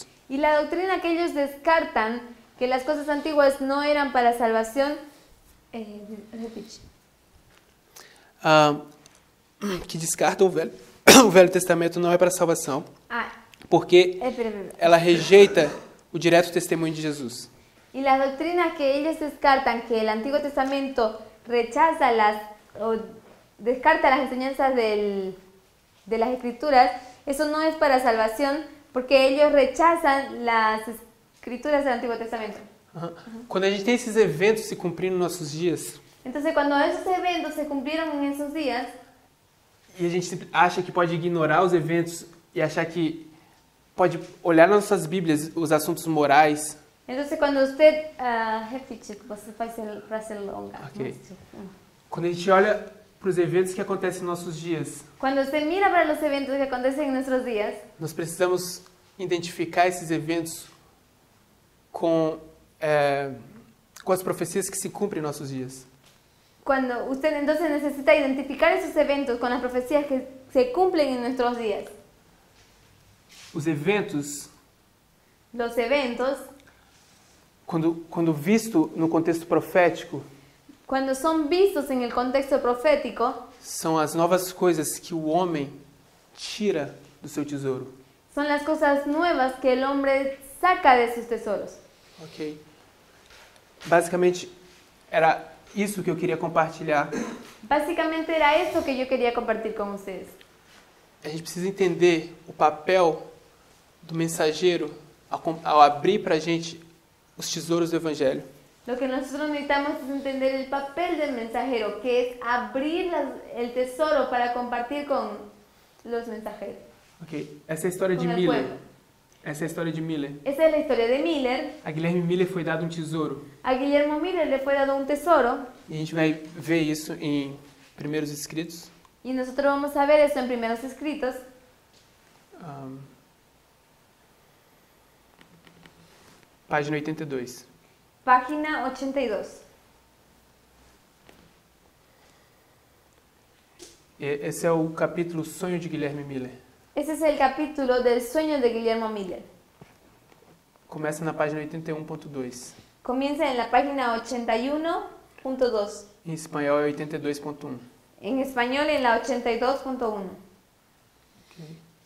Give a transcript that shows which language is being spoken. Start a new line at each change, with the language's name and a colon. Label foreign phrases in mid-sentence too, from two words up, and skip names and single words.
Spanish: Y la doctrina que ellos descartan, que las cosas antiguas no eran para salvación, repite.
Portuguese: Que descartam o Velho Testamento não é para salvação, porque ela rejeita o direto testemunho de Jesus.
Spanish: Y la doctrina que ellos descartan, que el Antiguo Testamento rechaza descarta las enseñanzas de las Escrituras, eso no es para salvación, porque ellos rechazan las Escrituras del Antiguo Testamento.
Portuguese: Quando a gente tem esses eventos se cumprindo nos nossos dias,
Spanish: Entonces, cuando esos eventos se cumplieron en esos días,
Portuguese: e a gente acha que pode ignorar os eventos e achar que pode olhar nas nossas Bíblias os assuntos morais.
Spanish: entonces cuando usted repite,
Portuguese: você faz frase longa. Ok. Quando a gente olha para os eventos que acontecem nos nossos dias,
Spanish: Cuando usted mira para los eventos que acontecen en nuestros días,
Portuguese: nós precisamos identificar esses eventos com as profecias que se cumprem em nossos dias.
Spanish: cuando usted entonces necesita identificar esos eventos con las profecías que se cumplen en nuestros días.
Portuguese: Os eventos,
Spanish: Los eventos,
Portuguese: quando visto no contexto profético,
Spanish: cuando son vistos en el contexto profético,
Portuguese: são as novas coisas que o homem tira do seu tesouro.
Spanish: son las cosas nuevas que el hombre saca de sus tesoros.
Portuguese: Ok? Basicamente, era isso que eu queria compartilhar.
Spanish: Básicamente era eso que yo quería compartir con ustedes.
Portuguese: A gente precisa entender o papel do mensageiro ao abrir para a gente os tesouros do Evangelho.
Spanish: Lo que nosotros necesitamos es entender el papel del mensajero, que es abrir el tesoro para compartir con los mensajeros.
Portuguese: Ok? Essa é a história de Com o Miller.
Spanish: pueblo.
Portuguese: Essa é a história de Miller.
Spanish: Esa es la historia de Miller.
Portuguese: A Guilherme Miller foi dado um tesouro.
Spanish: A Guillermo Miller le fue dado un tesoro
Portuguese: E a gente vai ver isso em Primeiros Escritos.
Spanish: y nosotros vamos a ver eso en Primeros Escritos.
Portuguese: Página 82.
Spanish: Página 82.
Portuguese: Esse é o capítulo Sonho de Guilherme Miller.
Spanish: Ese es el capítulo del sueño de Guillermo Miller.
Portuguese: Começa na página 81.2.
Spanish: Comienza en la página 81.2.
Portuguese: Em espanhol é 82.1.
Spanish: En español en la 82.1. Ok.